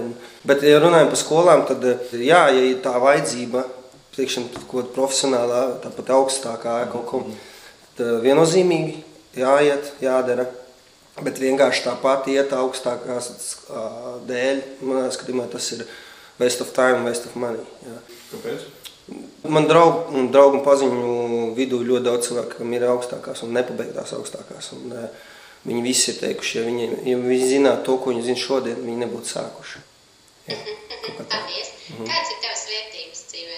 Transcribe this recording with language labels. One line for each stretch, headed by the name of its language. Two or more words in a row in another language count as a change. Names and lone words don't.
Latvian: Bet, ja runājam par skolām, tad, ja ir tā vajadzība, teiksim, kaut profesionālā, tāpat augstākā kaut ko, tad viennozīmīgi jāiet, jādara. Bet vienkārši tāpat iet augstākās dēļ, manā skatījumā tas ir
English: waste of time, waste of money.
Latvian: Jā. Kāpēc? Man draugu un paziņu vidū ļoti daudz cilvēku, kam ir augstākās un nepabeigtās augstākās. Un, viņi visi ir teikuši, ja viņi zinātu to, ko viņi zina šodien, viņi nebūtu sākuši. Paldies. Kāds ir tavas vērtības dzīvē?